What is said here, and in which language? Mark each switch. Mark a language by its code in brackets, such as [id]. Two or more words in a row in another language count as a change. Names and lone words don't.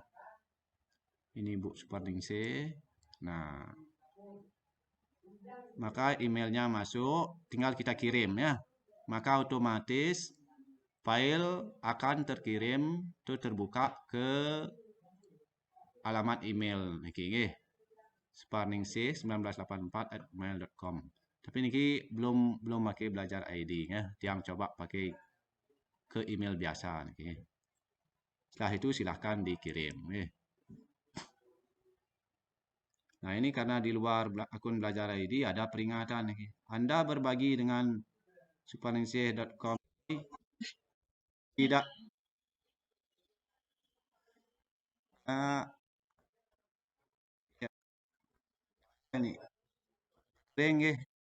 [id] Ini Bu Suparningsih. Nah, maka emailnya masuk, tinggal kita kirim ya. Maka otomatis file akan terkirim atau terbuka ke alamat email [ban] niki nggih. [id] Suparningsih1984@gmail.com. Tapi niki belum pakai belajar ID ya. Tiang coba pakai ke email biasa niki. Setelah itu silahkan dikirim. Nah, ini karena di luar akun belajar ID ada peringatan nih. Anda berbagi dengan suparningsih.com tidak uh, ya, ini sering ya.